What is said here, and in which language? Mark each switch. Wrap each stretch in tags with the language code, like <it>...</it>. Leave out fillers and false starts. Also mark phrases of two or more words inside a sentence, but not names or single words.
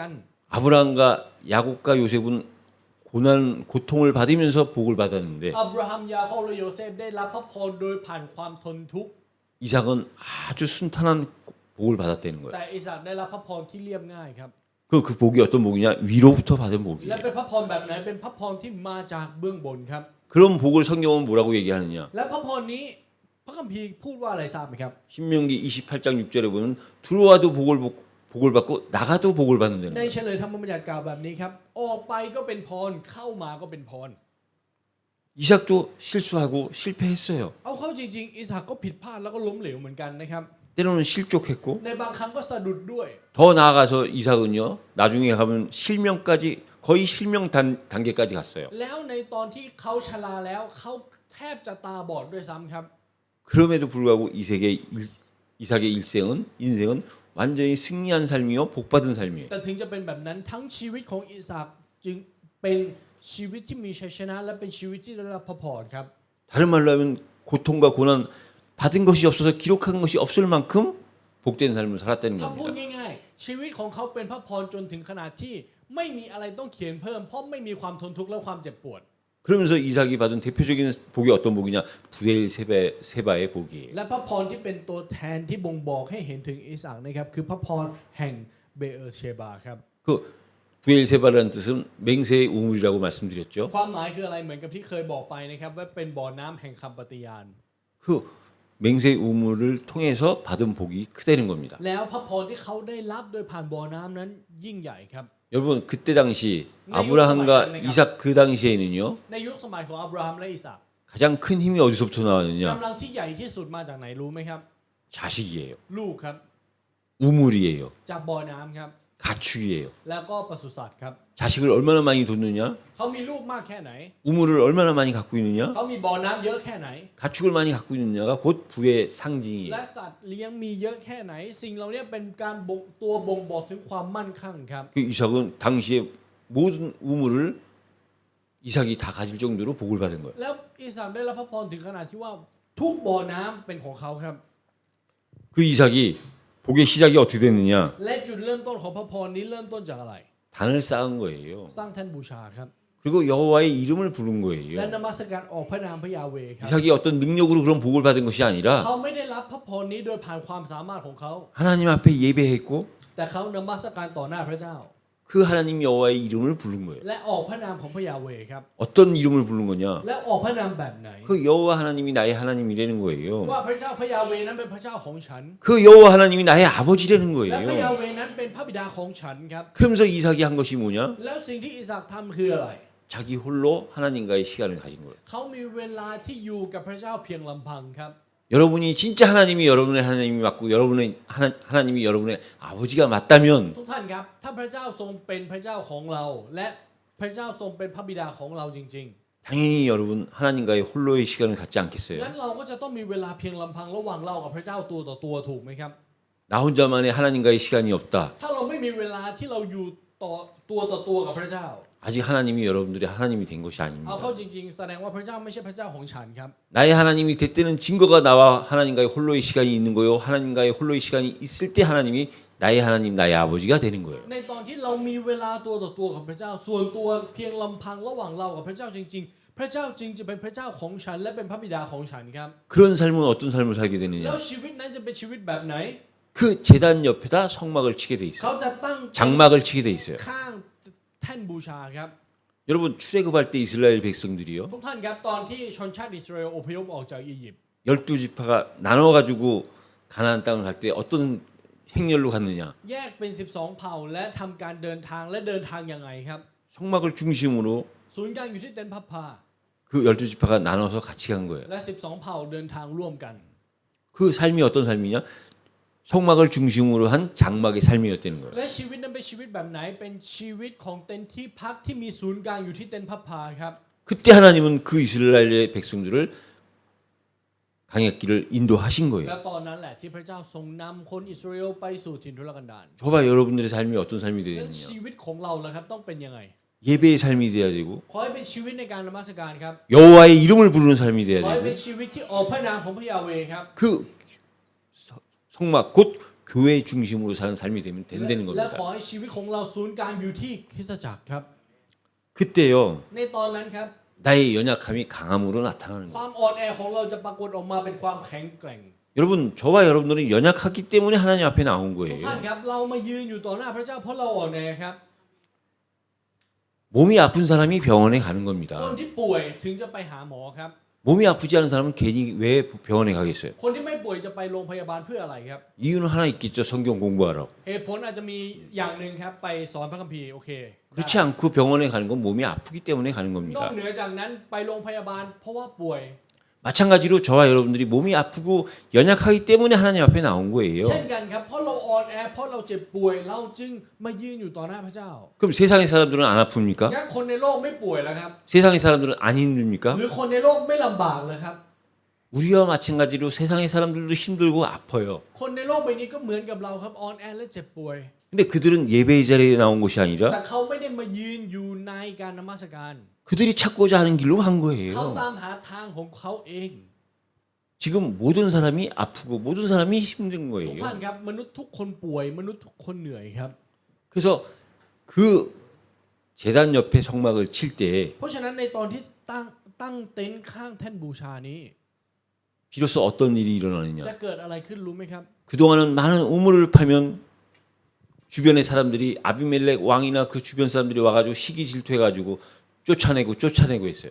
<ko>아브라함과 야곱과 요셉은 고통을 받으면서 복을 받았는데</ko> <th>อับราฮัมยาโคบและโยเซฟได้รับพระพรโดยผ่านความทนทุกข์</th> <ko>이삭은 아주 순탄한 복을 받았다는 거예요.</ko> <th>แต่อิสากได้รับพระพรที่เรียบง่ายครับ</th> <ko>그 복이 어떤 복이냐? 위로부터 받은</ko> <th>และ</th> <ko>복이에요.</ko> <th>เป็นพระพรแบบไหนเป็นพระพรที่มาจากเบื้องบนครับ</th> <ko>그런 복을 성경은 뭐라고 얘기하느냐?</ko> <th>และพระพรนี้พระคัมภีร์พูดว่าอะไรทราบไหมครับ</th> <ko>신명기 28장 6절에 보면 들어와도 복을 받고 나가도 복을 받는다는</ko> <th>ใน</th> <ko>거예요.</ko> <th>เฉลยธรรมบัญญัติกล่าวแบบนี้ครับออกไปก็เป็นพรเข้ามาก็เป็นพร</th> <ko>이삭도 실수하고 실패했어요.</ko> <th>เอาเข้าจริงๆอิสากก็ผิดพลาดแล้วก็ล้มเหลวเหมือนกันนะครับ</th> <ko>때로는 실족했고</ko> <th>ในบางครั้งก็สะดุดด้วย</th> <ko>더 나아가서 이삭은요. 나중에 가면 실명까지 거의 실명 단계까지 갔어요.</ko> <th>แล้วในตอนที่เขาชราแล้วเขาแทบจะตาบอดด้วยซ้ำครับ</th> <ko>그럼에도 불구하고 이삭의 인생은 완전히 승리한 삶이요. 복받은 삶이에요.</ko> <th>แต่ถึงจะเป็นแบบนั้นทั้งชีวิตของอิสากจึงเป็นชีวิตที่มีชัยชนะและเป็นชีวิตที่ได้รับพระพรครับ</th> <ko>다른 말로 하면 고통과 고난 받은 것이 없어서 기록한 것이 없을 만큼 복된 삶을 살았다는</ko> <th>ถ้าพูด</th> <ko>겁니다.</ko> <th>ง่ายๆชีวิตของเขาเป็นพระพรจนถึงขนาดที่ไม่มีอะไรต้องเขียนเพิ่มเพราะไม่มีความทนทุกข์และความเจ็บปวด</th> <ko>그러면서 이삭이 받은 대표적인 복이 어떤 복이냐? 부엘세바의 복이에요.</ko> <th>และพระพรที่เป็นตัวแทนที่บ่งบอกให้เห็นถึงอิสอัคนะครับคือพระพรแห่งเบเอร์เชบาครับ</th> <ko>그 부엘세바라는 뜻은 맹세의 우물이라고 말씀드렸죠.</ko> <th>ความหมายคืออะไรเหมือนกับที่เคยบอกไปนะครับว่าเป็นบ่อน้ำแห่งคำปฏิญาณ</th> <ko>그 맹세의 우물을 통해서 받은 복이 크다는 겁니다.</ko> <th>แล้วพระพรที่เขาได้รับโดยผ่านบ่อน้ำนั้นยิ่งใหญ่ครับ</th> <ko>여러분 그때 당시 아브라함과 이삭 그 당시에는요</ko> <th>ในยุคสมัยของอับราฮัมและอิสอัค</th> <ko>가장 큰 힘이 어디서부터 나왔느냐?</ko> <th>กำลังที่ใหญ่ที่สุดมาจากไหนรู้ไหมครับ</th> <ko>자식이에요.</ko> <th>ลูกครับ</th> <ko>우물이에요.</ko> <th>จากบ่อน้ำครับ</th> <ko>가축이에요.</ko> <th>แล้วก็ปศุสัตว์ครับ</th> <ko>자식을 얼마나 많이 뒀느냐?</ko> <th>เขามีลูกมากแค่ไหน</th> <ko>우물을 얼마나 많이 갖고 있느냐?</ko> <th>เขามีบ่อน้ำเยอะแค่ไหน</th> <ko>가축을 많이 갖고 있느냐가 곧 부의 상징이에요.</ko> <th>และสัตว์เลี้ยงมีเยอะแค่ไหน สิ่งเหล่านี้เป็นการตัวบ่งบอกถึงความมั่นคงครับ</th> <ko>그 이삭은 당시에 모든 우물을 이삭이 다 가질 정도로 복을 받은 거예요.</ko> <th>แล้วอิสอัคได้รับพระพรถึงขนาดที่ว่าทุกบ่อน้ำเป็นของเขาครับ</th> <ko>그 이삭이 복의 시작이 어떻게 됐느냐?</ko> <th>และจุดเริ่มต้นของพระพรนี้เริ่มต้นจากอะไร</th> <ko>단을 쌓은 거예요.</ko> <th>สร้างแท่นบูชาครับ</th> <ko>그리고 여호와의 이름을 부른</ko> <th>และ</th> <ko>거예요.</ko> <th>นมัสการออกพระนามพระยาเวห์ครับ</th> <ko>이삭이 어떤 능력으로 그런 복을 받은 것이 아니라</ko> <th>เขาไม่ได้รับพระพรนี้โดยผ่านความสามารถของเขา</th> <ko>하나님 앞에 예배했고</ko> <th>แต่เขานมัสการต่อหน้าพระเจ้า</th> <ko>그 하나님 여호와의 이름을 부른 거예요.</ko> <th>และออกพระนามของพระยาเวห์ครับ</th> <ko>어떤 이름을 부른 거냐?</ko> <th>และออกพระนามแบบไหน</th> <ko>그 여호와 하나님이 나의 하나님이라는 거예요.</ko> <th>ว่าพระเจ้าพระยาเวห์นั้นเป็นพระเจ้าของฉัน</th> <ko>그 여호와 하나님이 나의 아버지라는</ko> <th>และพระยา</th> <ko>거예요.</ko> <th>เวห์นั้นเป็นพระบิดาของฉันครับ</th> <ko>그러면서 이삭이 한 것이 뭐냐?</ko> <th>แล้วสิ่งที่อิสอัคทำคืออะไร</th> <ko>자기 홀로 하나님과의 시간을 가진 거예요.</ko> <th>เขามีเวลาที่อยู่กับพระเจ้าเพียงลำพังครับ</th> <ko>여러분이 진짜 하나님이 여러분의 하나님이 맞고 여러분의 하나님이 여러분의 아버지가 맞다면</ko> <th>ทุกท่านครับถ้าพระเจ้าทรงเป็นพระเจ้าของเรา และพระเจ้าทรงเป็นพระบิดาของเราจริง</th> <ko>당연히 여러분 하나님과의 홀로의 시간을 갖지</ko> <th>ๆ</th> <ko>않겠어요?</ko> <th>งั้นเราก็จะต้องมีเวลาเพียงลำพังระหว่างเรากับพระเจ้าตัวต่อตัวถูกไหมครับ</th> <ko>나 혼자만의 하나님과의 시간이 없다.</ko> <th>ถ้าเราไม่มีเวลาที่เราอยู่ต่อตัวกับพระเจ้า</th> <ko>아직 하나님이 여러분들의 하나님이 된 것이</ko> <th>เอา</th> <ko>아닙니다.</ko> <th>เข้าจริงๆ แสดงว่าพระเจ้าไม่ใช่พระเจ้าของฉันครับ</th> <ko>나의 하나님이 됐다는 증거가 나와 하나님과의 홀로의 시간이 있는 거요. 하나님과의 홀로의 시간이 있을 때 하나님이 나의 하나님, 나의 아버지가 되는 거예요.</ko> <th>ในตอนที่เรามีเวลาตัวต่อตัวกับพระเจ้าส่วนตัวเพียงลำพังระหว่างเรากับพระเจ้าจริงๆ พระเจ้าจึงจะเป็นพระเจ้าของฉันและเป็นพระบิดาของฉันครับ</th> <ko>그런 삶은 어떤 삶을 살게</ko> <th>แล้ว</th> <ko>되느냐?</ko> <th>ชีวิตนั้นจะเป็นชีวิตแบบไหน</th> <ko>그 제단 옆에다 성막을 치게 돼</ko> <th>เขา</th> <ko>있어요.</ko> <th>จะตั้ง</th> <ko>장막을 치게 돼 있어요.</ko> <th>ข้างแท่นบูชาครับ</th> <ko>여러분 출애굽할 때 이스라엘 백성들이요.</ko> <th>ทุกท่านครับตอนที่ชนชาติอิสราเอลอพยพออกจากอียิปต์</th> <ko>12지파가 나눠 가지고 가나안 땅을 갈 때 어떤 행렬로 갔느냐?</ko> <th>แยกเป็น 12 เผ่าและทำการเดินทางและเดินทางยังไงครับ</th> <ko>성막을 중심으로</ko> <th>ศูนย์กลางอยู่ที่เต็นท์พับพา</th> <ko>그 12지파가 나눠서 같이 간 거예요.</ko> <th>และ 12 เผ่าเดินทางร่วมกัน</th> <ko>그 삶이 어떤 삶이냐? 성막을 중심으로 한 장막의 삶이었다는 거예요.</ko> <th>และชีวิตนั้นเป็นชีวิตแบบไหนเป็นชีวิตของเต็นท์ที่พักที่มีศูนย์กลางอยู่ที่เต็นท์พับพาครับ</th> <ko>그때 하나님은 그 이스라엘의 백성들을 강약길을 인도하신</ko> <th>และ</th> <ko>거예요.</ko> <th>ตอนนั้นแหละที่พระเจ้าทรงนำคนอิสราเอลไปสู่ถิ่นทุรกันดาร</th> <ko>저봐 여러분들의 삶이 어떤 삶이</ko> <th>และ</th> <ko>되느냐?</ko> <th>ชีวิตของเราล่ะครับต้องเป็นยังไง</th> <ko>예배의 삶이 돼야 되고</ko> <th>ขอให้เป็นชีวิตในการนมัสการครับ</th> <ko>여호와의 이름을 부르는 삶이</ko> <th>ข</th> <ko>돼야</ko> <th>อให้เป็น</th> <ko>되고</ko> <th>ชีวิตที่ออกพระนามของพระยาเวห์ครับ</th> <ko>그 성막 곧 교회 중심으로 사는 삶이 되면 된다는</ko> <th>และ</th> <ko>겁니다.</ko> <th>ขอให้ชีวิตของเราศูนย์กลางอยู่ที่คริสตจักรครับ</th> <ko>그때요</ko> <th>ในตอนนั้นครับ</th> <ko>나의 연약함이 강함으로 나타나는</ko> <th>ควา</th> <ko>거예요.</ko> <th>มอ่อนแอของเราจะปรากฏออกมาเป็นความแข็งแกร่ง</th> <ko>여러분 저와 여러분들은 연약하기 때문에 하나님 앞에 나온</ko> <th>ทุก</th> <ko>거예요.</ko> <th>ท่านครับเรามายืนอยู่ต่อหน้าพระเจ้าเพราะเราอ่อนแอครับ</th> <ko>몸이 아픈 사람이 병원에 가는</ko> <th>คน</th> <ko>겁니다.</ko> <th>ที่ป่วยถึงจะไปหาหมอครับ</th> <ko>몸이 아프지 않은 사람은 괜히 왜 병원에 가겠어요?</ko> <th>คนที่ไม่ป่วยจะไปโรงพยาบาลเพื่ออะไรครับ</th> <ko>이유는 하나 있겠죠. 성경 공부하라고.</ko> <th>เหตุผลอาจจะมีอย่างหนึ่งครับไปสอนพระคัมภีร์โอเค</th> <ko>그렇지 않고 병원에 가는 건 몸이 아프기 때문에 가는</ko> <th>นอก</th> <ko>겁니다.</ko> <th>เหนือจากนั้นไปโรงพยาบาลเพราะว่าป่วย</th> <ko>마찬가지로 저와 여러분들이 몸이 아프고 연약하기 때문에 하나님 앞에 나온 거예요.</ko> <th>เช่นกันครับเพราะเราอ่อนแอเพราะเราเจ็บป่วยเราจึงมายืนอยู่ต่อหน้าพระเจ้า</th> <ko>그럼 세상의 사람들은 안 아픕니까?</ko> <th>งั้นคนในโลกไม่ป่วยแล้วครับ</th> <ko>세상의 사람들은 안 힘듭니까?</ko> <th>หรือคนในโลกไม่ลำบากเลยครับ</th> <ko>우리와 마찬가지로 세상의 사람들도 힘들고 아파요.</ko> <th>คนในโลกใบนี้ก็เหมือนกับเราครับอ่อนแอและเจ็บป่วย</th> <ko>근데 그들은 예배의 자리에 나온 것이</ko> <th>แต่</th> <ko>아니라</ko> <th>เขาไม่ได้มายืนอยู่ในการนมัสการ</th> <ko>그들이 찾고자 하는 길로 간</ko> <th>เขา</th> <ko>거예요.</ko> <th>ตามหาทางของเขาเอง</th> <ko>지금 모든 사람이 아프고 모든 사람이 힘든</ko> <th>ทุก</th> <ko>거예요.</ko> <th>ท่านครับมนุษย์ทุกคนป่วยมนุษย์ทุกคนเหนื่อยครับ</th> <ko>그래서 그 제단 옆에 성막을 칠 때</ko> <th>เพราะฉะนั้นในตอนที่ตั้งเต็นท์ข้างแท่นบูชานี้</th> <ko>비로소 어떤 일이 일어나느냐.</ko> <th>จะเกิดอะไรขึ้นรู้ไหมครับ</th> <ko>그동안은 많은 우물을 파면 주변의 사람들이 아비멜렉 왕이나 그 주변 사람들이 와가지고 시기 질투해가지고 쫓아내고 했어요.</ko>